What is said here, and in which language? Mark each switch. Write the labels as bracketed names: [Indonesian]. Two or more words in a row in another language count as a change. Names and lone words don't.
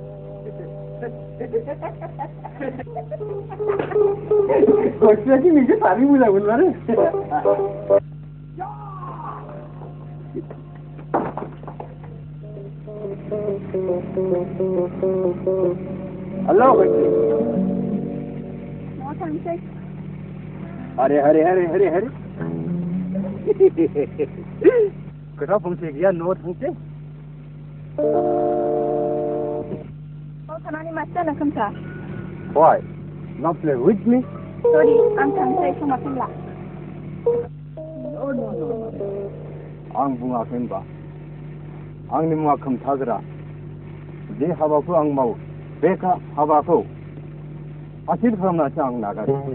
[Bodo] गयसियासो नोंसो सानै मोजां मोनमारो हेलो न'आव थांसै हरे खोथा फंसे गैया न'आव थांसै थानानै माथो जानो खोमथा [English] Why? Not play with me? [Bodo] सरि आं थांसै समा समला [English] No. [Bodo] आं बुङाखै होनबा आंनि मुङा खोमथाग्रा जे हाबाखौ आं मावो बे हाबाखौ हासिल खालामनासो आं नागारो